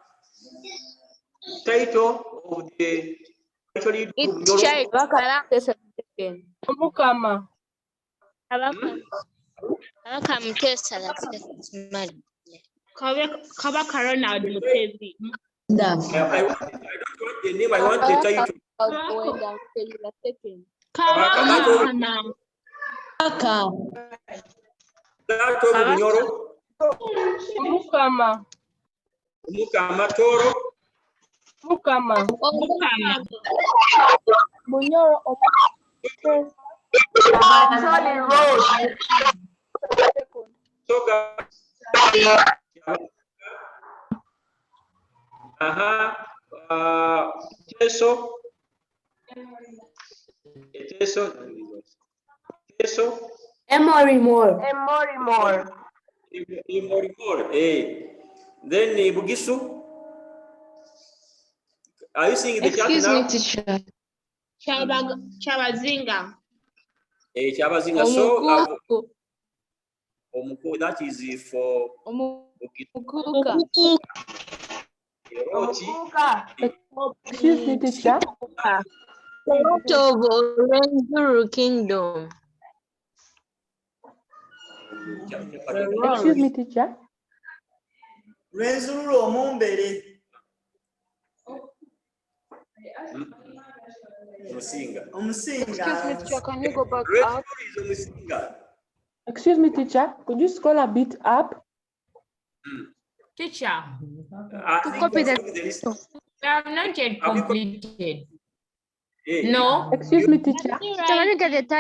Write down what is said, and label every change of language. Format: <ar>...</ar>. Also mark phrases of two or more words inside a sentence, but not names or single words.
<en>Title of the cultural leader of It's Mukama. Kabaka Ronald Mutebi. I don't want the name, I want the title. Mukama. Mukama Toro. Mukama. Munyoro Soga. Teso. Emory Moore. Then Bugisu. Are you seeing the chat now? Excuse me, teacher. Chabazinga. Chabazinga. So, Omuku, that is for Mukuka. Excuse me, teacher. Of Oranguru Kingdom. Excuse me, teacher. Rwenzururu Omumbere. Omusinga. Excuse me, teacher, can you go back up? Excuse me, teacher. Could you scroll a bit up? Teacher, To copy the we have not yet completed. No. Excuse me, teacher. Teacher, can you get the</en>